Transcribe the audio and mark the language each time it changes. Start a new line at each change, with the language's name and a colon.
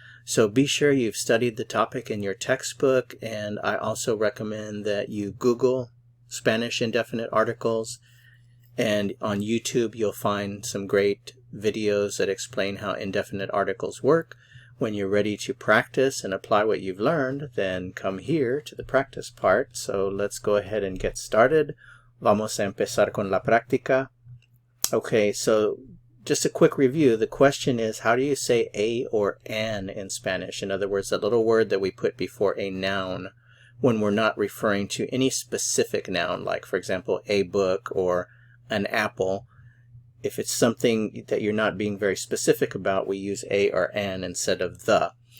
English: So be sure you've studied the topic in your textbook, and I also recommend that you Google Spanish indefinite articles, and on YouTube you'll find some great videos that explain how indefinite articles work. When you're ready to practice and apply what you've learned, then come here to the practice part. So let's go ahead and get started.
Spanish: Vamos a empezar con la práctica.
English: Okay, so just a quick review. The question is, how do you say a or an in Spanish? In other words, the little word that we put before a noun when we're not referring to any specific noun, like, for example, a book or an apple. If it's something that you're not being very specific about, we use a or an instead of the.